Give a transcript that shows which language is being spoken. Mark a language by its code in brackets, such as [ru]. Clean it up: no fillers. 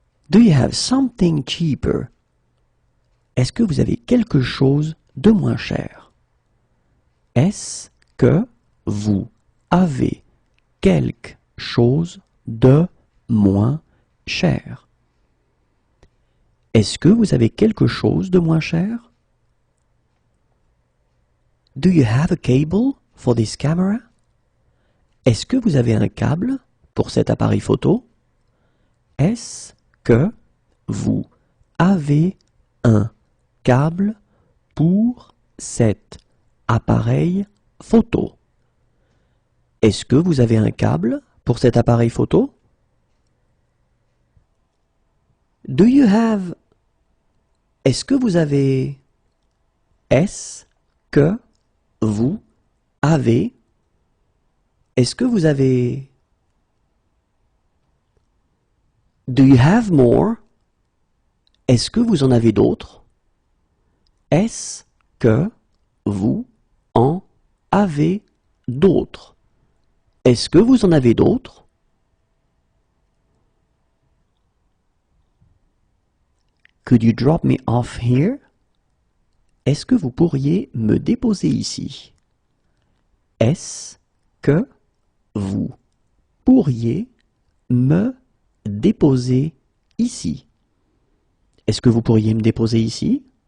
[en] Do you have something cheaper? [fr] Est-ce que vous avez quelque chose de moins cher? Est-ce que vous avez quelque chose de moins cher? Est-ce que vous avez quelque chose de moins cher? [en] Do you have a cable for this camera? [fr] Est-ce que vous avez un câble pour cet appareil photo? Est-ce que vous avez un câble pour cet appareil photo? Est-ce que vous avez un câble pour cet appareil photo? [en] Do you have? [fr] Est-ce que vous avez? Est-ce que vous avez? Est-ce que vous avez? [en] Do you have more? [fr] Est-ce que vous en avez d'autres? Est-ce que vous en avez d'autres? Est-ce que vous en avez d'autres? [en] Could you drop me off here? [fr] Est-ce que vous pourriez me déposer ici? Est-ce que vous pourriez me déposer ici? Est-ce que vous pourriez me déposer ici?